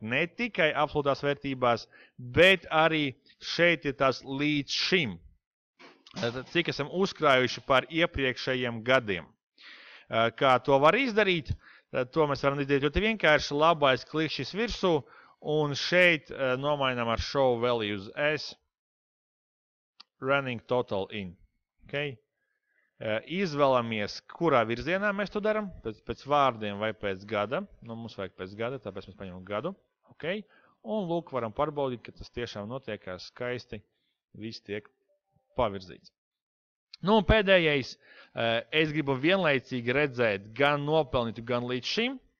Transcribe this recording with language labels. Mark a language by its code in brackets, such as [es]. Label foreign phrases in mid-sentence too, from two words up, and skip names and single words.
[lv] Ne tikai absolūtās vērtībās, bet arī šeit ir tās līdz šim. Tātad, cik esam uzkrājuši par iepriekšējiem gadiem. Kā to var izdarīt, to mēs varam izdarīt ļoti vienkārši, labais klikšķis virsū, un šeit nomainām ar [en] show values as running total in. [lv] Okay? Izvēlamies, kurā virzienā mēs to daram, pēc vārdiem vai pēc gada. Nu, mums vajag pēc gada, tāpēc mēs paņemam gadu. Okay? Un lūk, varam pārbaudīt, ka tas tiešām notiekās skaisti, viss tiek pavirzīts. Nu, un pēdējais, es gribu vienlaicīgi redzēt gan nopelnītu, gan līdz šim.